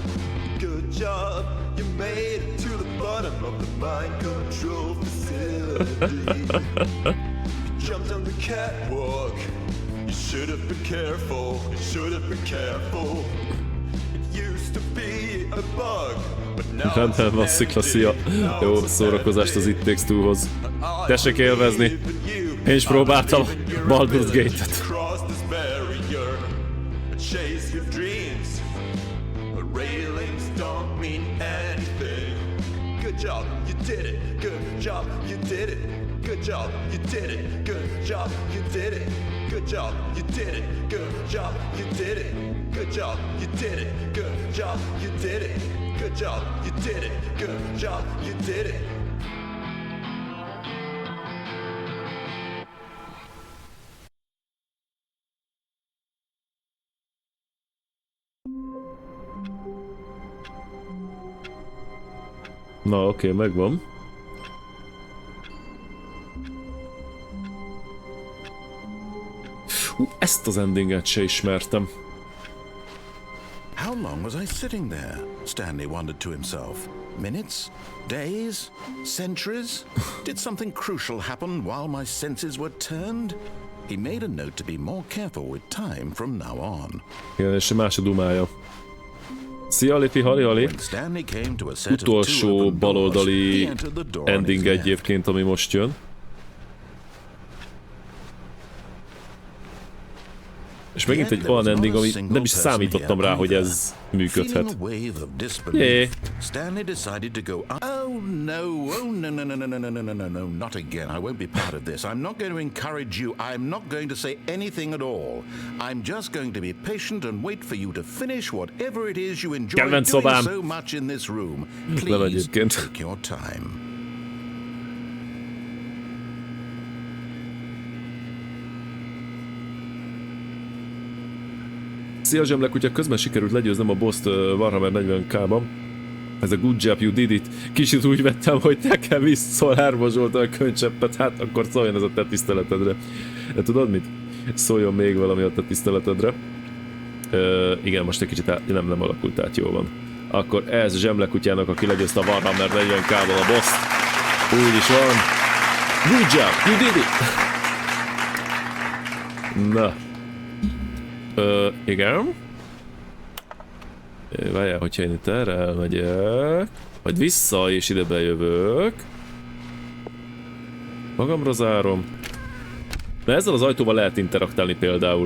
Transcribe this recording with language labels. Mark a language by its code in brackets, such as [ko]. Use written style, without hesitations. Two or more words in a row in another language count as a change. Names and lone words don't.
[en] Good job, you made it to the bottom of the mind control facility. You jumped on the catwalk. You should have been careful. You should have been careful. It used to be a bug, but now [hu] Rendben van, szikla, szia. Jó szórakozást az It Takes Two-hoz. Tessék élvezni. Én is próbáltam Baldur's Gate-et. [en] Chase your dreams. The railings don't mean anything. Good job, you did it. Good job, you did it. Good job, you did it. Good job, you did it. Good job, you did it. Good job, you did it. Good job, you did it. Good job, you did it. Good job, you did it. Good job, you did it. [hu] Na, oké, megvan. Ezt az endinget se ismertem. [en] How long was I sitting there? Stanley wondered to himself. Minutes? Days? Centuries? Did something crucial happen while my senses were turned? He made a note to be more careful with time from now on. [hu] Igen, és másodumája. Szia, Lipi, hali. [en] When Stanley came to a set of [hu] Utolsó [en] two open doors, [hu] baloldali [en] he entered the door on his [hu] ending [en] left. [hu] egyébként, ami most jön. És megint egy olyan ending, ami nem is számítottam rá, hogy ez működhet. Jé. [en] Stanley decided to go. Oh no, not again. I won't be part of this. I'm not going to encourage you. I'm not going to say anything at all. I'm just going to be patient and wait for you to finish whatever it is you enjoy doing so much in this room. Please take your time. [hu] Szia, zsemlekutya, közben sikerült legyőznöm a boss-t Warhammer 40k-ban. Ez a [en] good job, you did it. [hu] Kicsit úgy vettem, hogy nekem visszalármazsolta a könycseppet, hát akkor szóljon ez a te tiszteletedre. De tudod mit? Szóljon még valami a te tiszteletedre. Igen, most egy kicsit nem alakult át, jól van. Akkor ez zsemlekutyának, aki legyőzte a Warhammer 40k-ból a boss-t. Úgy is van. [en] Good job, you did it! [hu] Na. Igen. Várjál, hogyha én itt erre elmegyek, majd vissza és ide bejövök. Magamra zárom. Na ezzel az ajtóval lehet interaktálni például.